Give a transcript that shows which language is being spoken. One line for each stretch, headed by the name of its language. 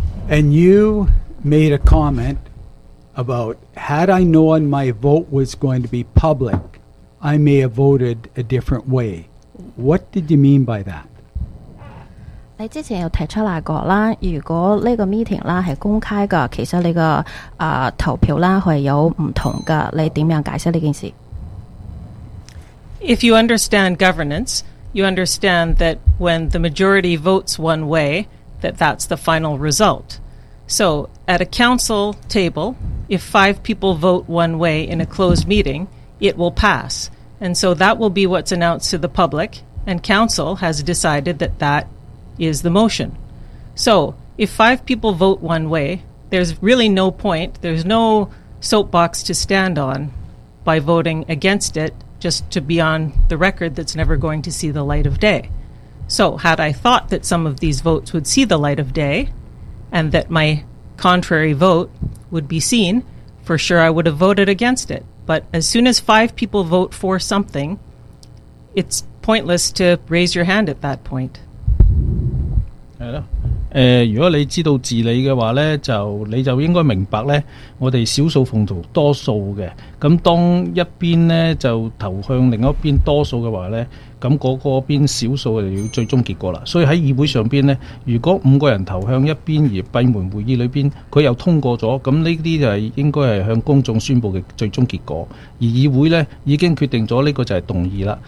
English: ？And you made a comment about had I known my vote was going to be public, I may have voted a different way. What did you mean by that?
Chinese: 你之前有提出来过啦，如果这个 meeting 啦是公开的，其实你的投票啦会有不同的，你怎样解释这件事？
English: If you understand governance, you understand that when the majority votes one way, that that's the final result. So at a council table, if five people vote one way in a closed meeting, it will pass. And so that will be what's announced to the public, and council has decided that that is the motion. So if five people vote one way, there's really no point, there's no soapbox to stand on by voting against it, just to be on the record that's never going to see the light of day. So had I thought that some of these votes would see the light of day and that my contrary vote would be seen, for sure I would have voted against it. But as soon as five people vote for something, it's pointless to raise your hand at that point.
Chinese: 如果你知道治理的话呢，就你就应该明白呢，我们少数奉行多数的，那当一边呢就投向另一边多数的话呢，那那个边少数就要最终结果了。所以在议会上边呢，如果五个人投向一边而闭门会议里边他又通过了，那这些就应该是向公众宣布的最终结果，而议会呢已经决定了这个就是动议了。